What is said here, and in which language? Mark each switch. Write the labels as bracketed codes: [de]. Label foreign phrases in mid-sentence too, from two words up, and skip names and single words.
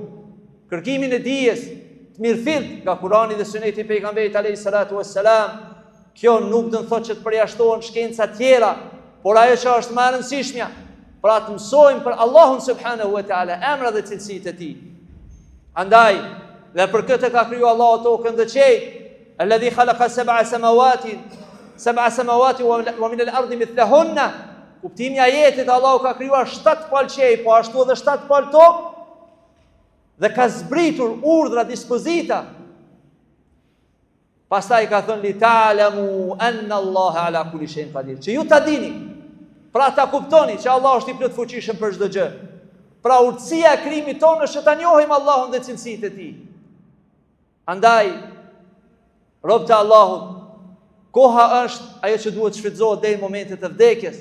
[sq] Kërkimin e dijes të mirëfillt nga Kurani dhe Suneti i pejgamberit [ar] عليه الصلاة والسلام. [sq] Kjo nuk do të thotë që të përjashtohen shkenca tjera, por ajo që është më e rëndësishmja, pra të mësojmë për Allahun [ar] سبحانه وتعالى, [sq] emra dhe cilësitë e tij. Andaj, dhe për këtë ka kriju Allahu tokën dhe qiellin, [ar] الذي خلق سبع سماوات ومن الأرض مثلهن. [sq] Kuptimi i ajetit, Allahu ka krijuar 7 palë qiell, po ashtu edhe 7 palë tokë, dhe ka zbritur urdhra, dispozita. Pastaj ka thënë [ar] لتعلموا أن الله على كل شيء قدير. [sq] Që ju ta dini, pra ta kuptoni që Allah është i plot fuqishëm për çdo gjë. Pra urtësia e krijimit tonë është që ta njohim Allahun dhe cilësitë e tij. Andaj, robët e Allahut, koha është ajo që duhet shfrytëzohet deri në momentet e vdekjes.